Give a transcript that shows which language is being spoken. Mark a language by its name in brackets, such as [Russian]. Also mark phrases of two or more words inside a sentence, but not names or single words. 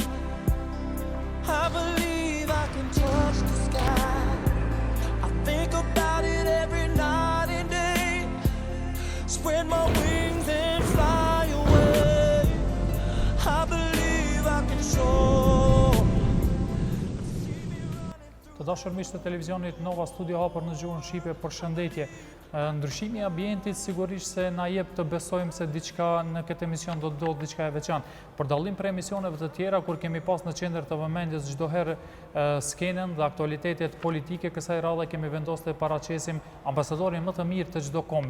[English] I believe I can touch the sky. I think about it every night and day. Spread my wings and fly away. I believe I can soar. [Albanian] Të dashur miq të televizionit Nova Studio hapur në gjuhën shqipe, përshëndetje. Ndryshimi i ambientit sigurisht se na jep të besojmë se diçka në këtë emision do të ndodhë diçka e veçantë. Për dallim prej emisioneve të tjera, kur kemi pas në qendër të vëmendjes çdo herë skenën dhe aktualitetet politike, kësaj radhe kemi vendosur të paraqesim ambasadorin më të mirë të çdo kombit.